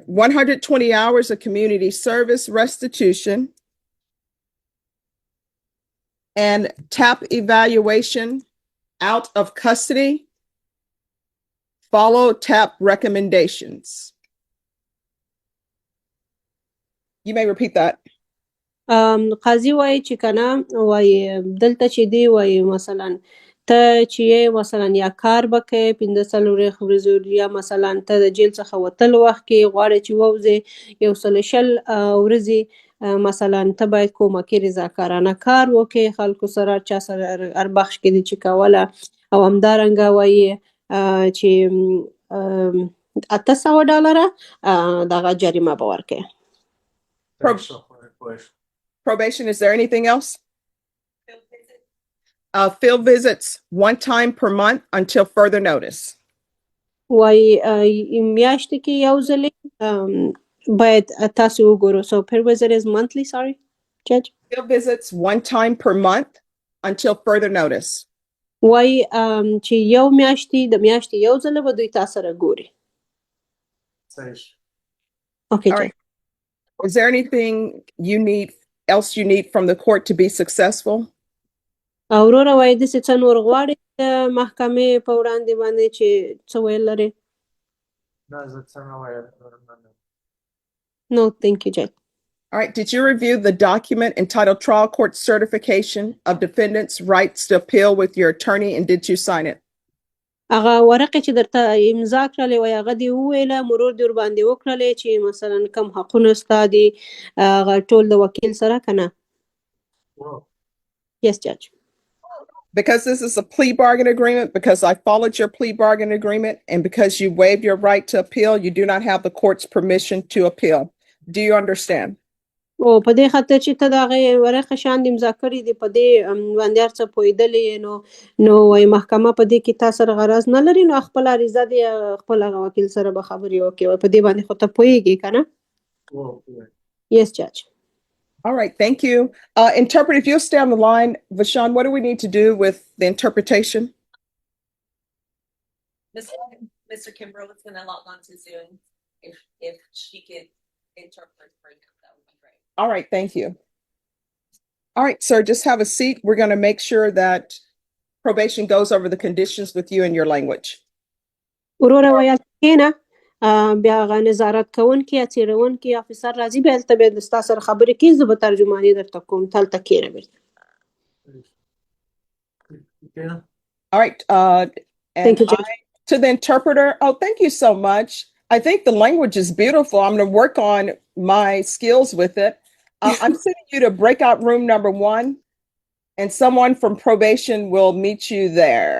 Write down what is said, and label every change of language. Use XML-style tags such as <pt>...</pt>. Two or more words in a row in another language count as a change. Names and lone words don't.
<en>120 hours of community service restitution and TAP evaluation out of custody, follow TAP recommendations. You may repeat that.</en> <ps>قاضي وایي چې کنه وایي دلته چې دی وایي مثلا ته چې یې مثلا یا کار به کوې 15 ورځې یا مثلا ته د جیل څخه وتلو وخت کې غواړې چې ووځې 120 ورځې مثلا ته باید کومکي رضاکارانه کار وکړې خلکو سره چا سره هر بخش کې دي چې کوله او همدارنګه وایي چې $800 دغه جریمه به ورکړې.</ps> <en>Probation, is there anything else? Field visits 1 time per month until further notice.</en> <ps>وایي میاشتې کې یو ځلې باید تاسو وګورو.</ps> <en>So per visit is monthly, sorry, Judge. Field visits 1 time per month until further notice.</en> <ps>وایي چې یو میاشتې د میاشتې یو ځله به دوی تاسو سره ګوري.</ps> <en>Okay, All right. Is there anything else you need from the court to be successful?</en> <ps>وروره وایي داسې څه نور غواړې د محکمې په وړاندې باندې چې څه ویل لرې؟</ps> <en>No, thank you, Judge. All right. Did you review the document entitled Trial Court Certification of Defendant's Rights to Appeal with your attorney, and did you sign it?</en> <ps>هغه ورقې چې درته امضا کړلې وایي هغه دې وویله مرور دې ورباندې وکړلې چې مثلا کوم حقونه ستا دي هغه ټول د وکیل سره که نه؟</ps> <en>Yes, Judge. Because this is a plea bargain agreement, because I followed your plea bargain agreement, and because you waived your right to appeal, you do not have the court's permission to appeal. Do you understand?</en> <ps>او په دې خاطر چې ته د هغې ورقې شان دې امضا کړي دي په دې باندې هر څه پوهېدلې نو وایي محکمه په دې کې تا سره غرض نه لري نو خپل عریضه دې خپل هغه وکیل سره به خبرې وکړي وایي په دې باندې خو ته پوهېږې که نه؟</ps> <en>Yes, Judge. All right. Thank you. Interpret, if you'll stay on the line. Vashawn, what do we need to do with the interpretation? Mr. Kimbrell is going to log on to Zoom. If she could interpret for you, that would be great. All right. Thank you. All right, sir, just have a seat. We're going to make sure that probation goes over the conditions with you in your language.</en> <ps>وروره وایي کښېنه بیا هغه نظارت کوونکي یا څېړونکي افیسر راځي بیا هلته بیا ستا سره خبرې کوي زه به ترجماني درته کوم ته هلته کښېنه بیرته.</ps> <en>All right. Thank you, Judge. To the interpreter, oh, thank you so much. I think the language is beautiful. I'm going to work on my skills with it. I'm sending you to breakout room number 1, and someone from probation will meet you there.</en>